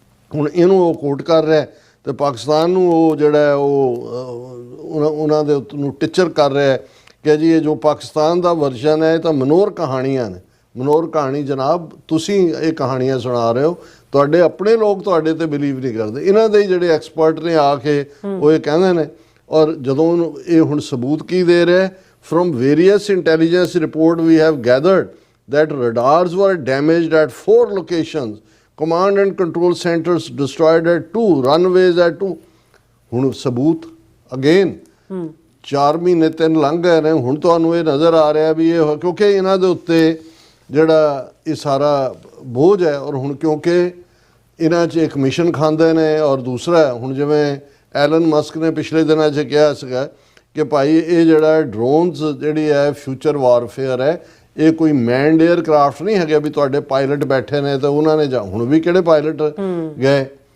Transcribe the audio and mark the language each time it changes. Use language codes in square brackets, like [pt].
[pa] ਹੁਣ ਇਹਨੂੰ ਉਹ ਕੋਟ ਕਰ ਰਿਹਾ ਤੇ ਪਾਕਿਸਤਾਨ ਨੂੰ ਉਹ ਜਿਹੜਾ ਉਹ ਉਹਨਾਂ ਦੇ ਨੂੰ ਟੀਚਰ ਕਰ ਰਿਹਾ ਕਿ ਜੀ ਇਹ ਜੋ ਪਾਕਿਸਤਾਨ ਦਾ ਵਰਜਨ ਹੈ ਇਹ ਤਾਂ ਮਨੋਰ ਕਹਾਣੀਆਂ ਨੇ। ਮਨੋਰ ਕਹਾਣੀ ਜਨਾਬ ਤੁਸੀਂ ਇਹ ਕਹਾਣੀਆਂ ਸੁਣਾ ਰਹੇ ਹੋ, ਤੁਹਾਡੇ ਆਪਣੇ ਲੋਕ ਤੁਹਾਡੇ ਤੇ ਬਿਲੀਵ ਨਹੀਂ ਕਰਦੇ। ਇਹਨਾਂ ਦੇ ਜਿਹੜੇ ਐਕਸਪਰਟ ਨੇ ਆ ਕੇ ਉਹ ਇਹ ਕਹਿੰਦੇ ਨੇ। ਔਰ ਜਦੋਂ ਇਹ ਹੁਣ ਸਬੂਤ ਕੀ ਦੇ ਰਿਹਾ, [en] from various intelligence report we have gathered that radars were damaged at 4 locations, command and control centers destroyed at 2, runways at 2। [pa] ਹੁਣ ਸਬੂਤ ਅਗੇਨ 4 ਮਹੀਨੇ 3 ਲੰਘ ਗਏ ਨੇ, ਹੁਣ ਤੁਹਾਨੂੰ ਇਹ ਨਜ਼ਰ ਆ ਰਿਹਾ ਵੀ ਇਹ ਕਿਉਂਕਿ ਇਹਨਾਂ ਦੇ ਉੱਤੇ ਜਿਹੜਾ ਇਹ ਸਾਰਾ ਬੋਝ ਹੈ। ਔਰ ਹੁਣ ਕਿਉਂਕਿ ਇਹਨਾਂ 'ਚ ਇੱਕ ਮਿਸ਼ਨ ਖਾਂਦੇ ਨੇ, ਔਰ ਦੂਸਰਾ ਹੁਣ ਜਿਵੇਂ ਐਲਨ ਮਸਕ ਨੇ ਪਿਛਲੇ ਦਿਨਾਂ 'ਚ ਕਿਹਾ ਸੀਗਾ ਕਿ ਭਾਈ ਇਹ ਜਿਹੜਾ ਡਰੋਨਸ ਜਿਹੜੀ ਹੈ ਫਿਊਚਰ ਵਾਰਫੇਅਰ ਹੈ, ਇਹ ਕੋਈ ਮੈਨਡ 에ਅਰਕ੍ਰਾਫਟ ਨਹੀਂ ਹੈਗੇ ਵੀ ਤੁਹਾਡੇ ਪਾਇਲਟ ਬੈਠੇ ਨੇ ਤੇ ਉਹਨਾਂ ਨੇ ਹੁਣ ਵੀ ਕਿਹੜੇ ਪਾਇਲਟ ਗਏ।